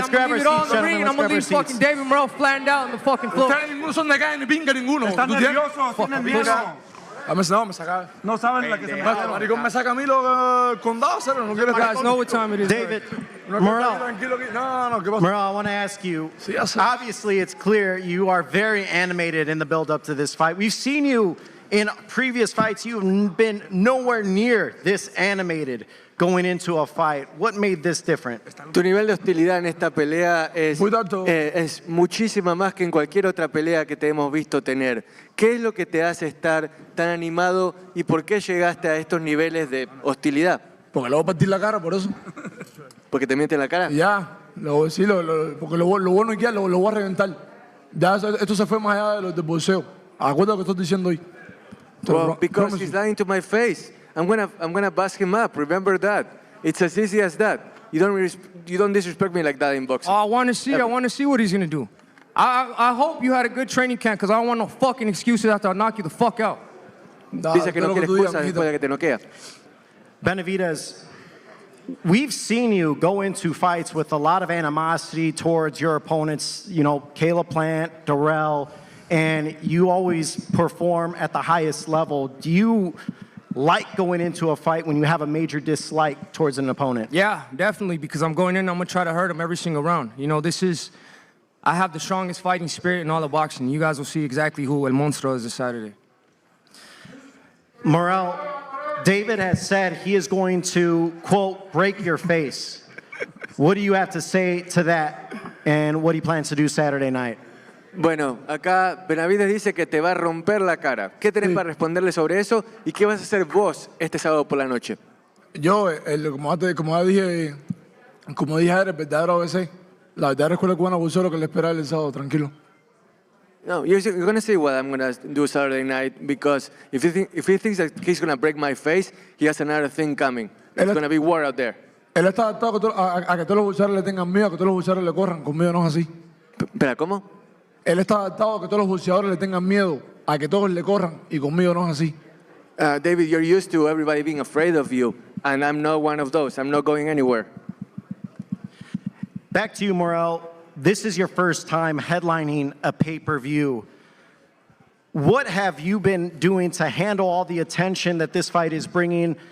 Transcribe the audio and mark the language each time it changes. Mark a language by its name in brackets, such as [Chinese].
[English] I'm gonna leave it all in the ring, and I'm gonna leave fucking David Morrell flattened out on the fucking floor. [Spanish] Ustedes ninguno son de calle ni pinga ninguno. Están nerviosos, tienen miedo. Me saca. No saben la que se me pasa. Maricón me saca a mí los condados, ¿sabes? No quiero [English] guys know what time it is. David, Morrell, I want to ask you, obviously it's clear you are very animated in the build-up to this fight. We've seen you in previous fights. You've been nowhere near this animated going into a fight. What made this different? [Spanish] Tu nivel de hostilidad en esta pelea es muchísima más que en cualquier otra pelea que te hemos visto tener. ¿Qué es lo que te hace estar tan animado y por qué llegaste a estos niveles de hostilidad? Porque le voy a partir la cara, por eso. ¿Porque te miente en la cara? Ya, sí, porque lo bueno es que lo voy a reventar. Ya esto se fue más allá del boxeo. Acuérdate lo que estoy diciendo hoy. [English] Well, because he's lying to my face. I'm gonna bust him up. Remember that. It's as easy as that. You don't disrespect me like that in boxing. Oh, I want to see what he's gonna do. I hope you had a good training camp because I don't want no fucking excuses after I knock you the fuck out. [Spanish] Dice que no quiere excusas después de que te noquea. [English] Benavidez, we've seen you go into fights with a lot of animosity towards your opponents, you know, Caleb Plant, Darrell, and you always perform at the highest level. Do you like going into a fight when you have a major dislike towards an opponent? Yeah, definitely, because I'm going in, I'm going to try to hurt him every single round. You know, I have the strongest fighting spirit in all of boxing. You guys will see exactly who El Monstro is this Saturday. Morrell, David has said he is going to, quote, break your face. What do you have to say to that, and what he plans to do Saturday night? [Spanish] Bueno, acá Benavidez dice que te va a romper la cara. ¿Qué tenés para responderle sobre eso? ¿Y qué vas a hacer vos este sábado por la noche? Yo, como dije ayer, el verdadero ABC, la verdadera escuela cubana abusó lo que le espera el sábado, tranquilo. [English] No, you're going to see what I'm going to do Saturday night, because if he thinks that he's going to break my face, he has another thing coming. It's going to be war out there. [Spanish] Él está adaptado a que todos los boxeadores le tengan miedo, a que todos los boxeadores le corran. Conmigo no es así. ¿Espera, cómo? Él está adaptado a que todos los boxeadores le tengan miedo, a que todos le corran, y conmigo no es así. [English] David, you're used to everybody being afraid of you, and I'm not one of those. I'm not going anywhere. Back to you, Morrell. This is your first time headlining a pay-per-view. What have you been doing to handle all the attention that this fight is bringing?